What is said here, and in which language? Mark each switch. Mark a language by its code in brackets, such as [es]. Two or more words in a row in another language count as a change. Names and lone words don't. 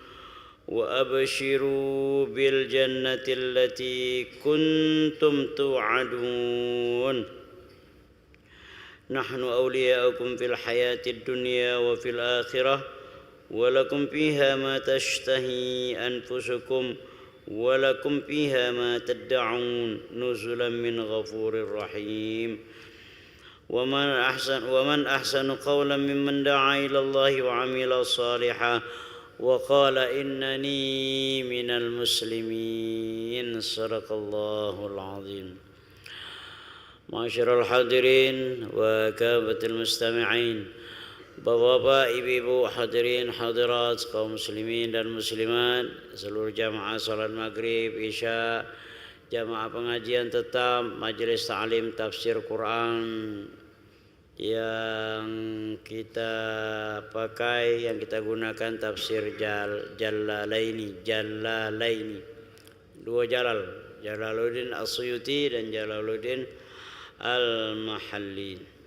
[ar] وأبشروا بالجنة التي كنتم توعدون نحن أولياؤكم في الحياة الدنيا وفي الآخرة ولكم فيها ما تشتهي أنفسكم ولكم فيها ما تدعون نزلا من غفور رحيم ومن أحسن قولا ممن دعا إلى الله وعمل صالحا وقال إنني من المسلمين صدق الله العظيم. معاشر الحاضرين وكافة المستمعين, [id] Bapak-bapak, ibu-ibu, hadirin, hadirat, kaum muslimin dan muslimat, seluruh jamaah salat maghrib, isya, jamaah pengajian tetap, majelis ta'lim tafsir Quran yang kita pakai, yang kita gunakan tafsir Jalalaini, dua Jalal, Jalaluddin As-Suyuti dan Jalaluddin Al-Mahalli.